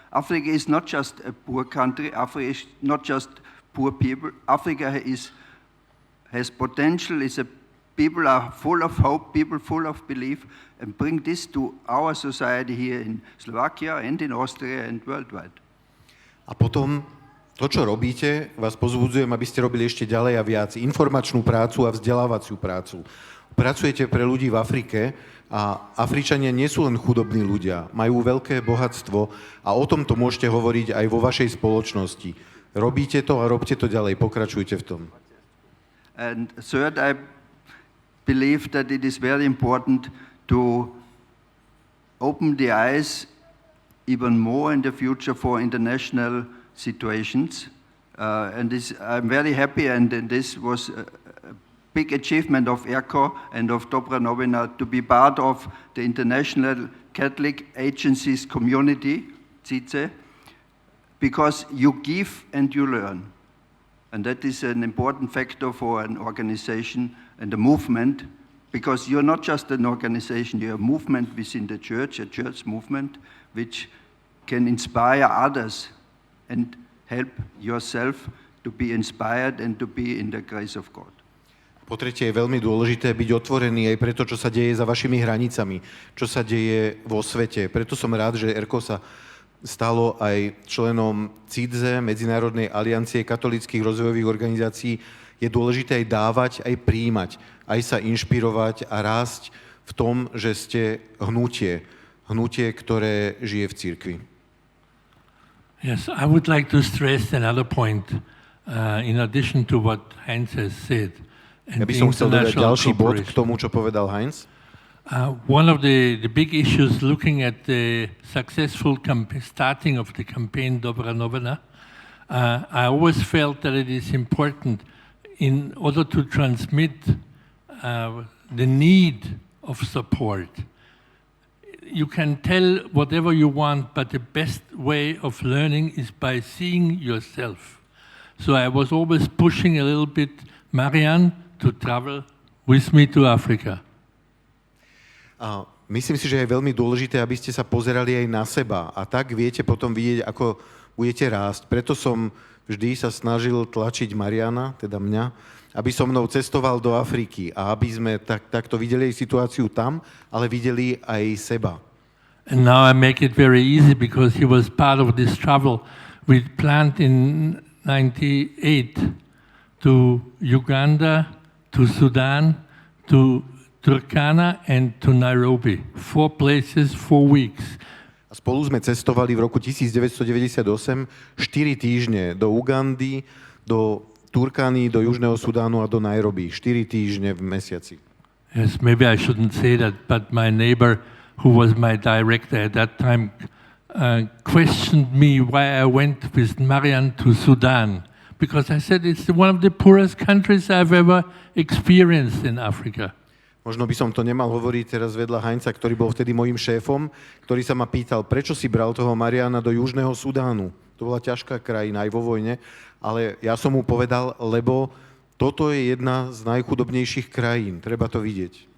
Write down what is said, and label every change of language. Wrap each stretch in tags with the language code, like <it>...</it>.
<en>Africa is not just a poor country, Africa is not just poor people. Africa has potential, people are full of hope, people full of belief, and bring this to our society here in Slovakia and in Austria and worldwide.</en> <sk>A potom to, čo robíte, vás pozbudzujem, aby ste robili ešte ďalej a viac informačnú prácu a vzdelávaciu prácu. Pracujete pre ľudí v Afrike a Afričania nie sú len chudobní ľudia, majú veľké bohatstvo a o tomto môžete hovoriť aj vo vašej spoločnosti. Robíte to a robte to ďalej, pokračujte v tom.</sk> <en>And third, I believe that it is very important to open the eyes even more in the future for international situations. And I'm very happy, and this was a big achievement of ERCO and of Dobrá novina to be part of the International Catholic Agencies Community, CICE, because you give and you learn. And that is an important factor for an organization and a movement, because you're not just an organization, you're a movement within the church, a church movement, which can inspire others and help yourself to be inspired and to be in the grace of God.</en> <sk>Po tretie je veľmi dôležité byť otvorený aj pre to, čo sa deje za vašimi hranicami, čo sa deje vo svete. Preto som rád, že ERCO sa stalo aj členom CIDZE, Medzinárodnej aliancie katolíckych rozvojových organizácií. Je dôležité aj dávať, aj prijímať, aj sa inšpirovať a rásť v tom, že ste hnutie, ktoré žije v cirkvi.</sk> <en>Yes, I would like to stress another point in addition to what Heinz has said.</en> <sk>Ja by som chcel dodať ďalší bod k tomu, čo povedal Heinz.</sk> <en>One of the big issues looking at the successful starting of the campaign Dobrá novina, I always felt that it is important in order to transmit the need of support. You can tell whatever you want, but the best way of learning is by seeing yourself. So I was always pushing a little bit Marianne to travel with me to Africa.</en> <sk>Myslím si, že je veľmi dôležité, aby ste sa pozerali aj na seba a tak viete potom vidieť, ako budete rásť. Preto som vždy sa snažil tlačiť Mariana, teda mňa, aby so mnou cestoval do Afriky a aby sme takto videli situáciu tam, ale videli aj seba.</sk> <en>And now I make it very easy because he was part of this travel we planned in 98 to Uganda, to Sudan, to Turkana and to Nairobi. 4 places, 4 weeks.</en> <sk>A spolu sme cestovali v roku 1998 4 týždne do Ugandy, do Turkany, do Južného Sudánu a do Nairobi. 4 týždne v mesiaci.</sk> <en>Yes, maybe I shouldn't say that, but my neighbor, who was my director at that time, questioned me why I went with Marian to Sudan. Because I said it's one of the poorest countries I've ever experienced in Africa.</en> <sk>Možno by som to nemal hovoriť teraz vedľa Heinza, ktorý bol vtedy mojím šéfom, ktorý sa ma pýtal, prečo si bral toho Mariana do Južného Sudánu. To bola ťažká krajina aj vo vojne, ale ja som mu povedal, lebo toto je jedna z najchudobnejších krajín. Treba to vidieť.</sk>